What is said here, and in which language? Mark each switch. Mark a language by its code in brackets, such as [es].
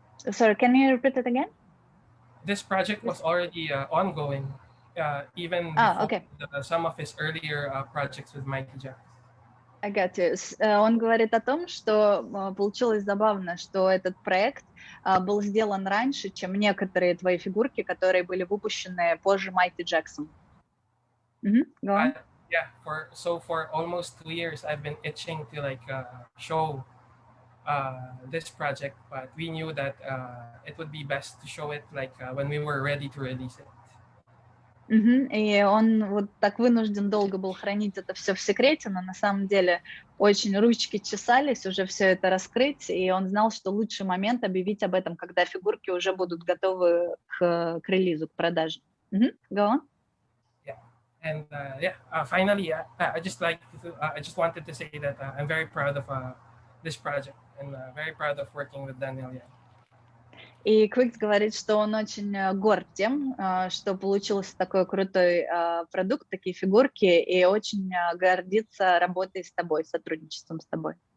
[en] Sorry, can you repeat it again? This project was already ongoing, even before some of his earlier projects with Mighty Jacks. I got you. [ru] Он говорит о том, что получилось забавно, что этот проект был сделан раньше, чем некоторые твои фигурки, которые были выпущены позже Mighty Jackson. [en] Go on. Yeah, for almost 2 years, I've been itching to like show this project, but we knew that it would be best to show it like when we were ready to release it. [ru] И он вот так вынужден долго был хранить это все в секрете, но на самом деле очень ручки чесались уже все это раскрыть, и он знал, что лучший момент объявить об этом, когда фигурки уже будут готовы к релизу, к продаже. [en] Go on. And finally, I just wanted to say that I'm very proud of this project and very proud of working with Danil Yad. [ru] И Quicks говорит, что он очень горд тем, что получился такой крутой продукт, такие фигурки, и очень гордится работой с тобой, сотрудничеством с тобой.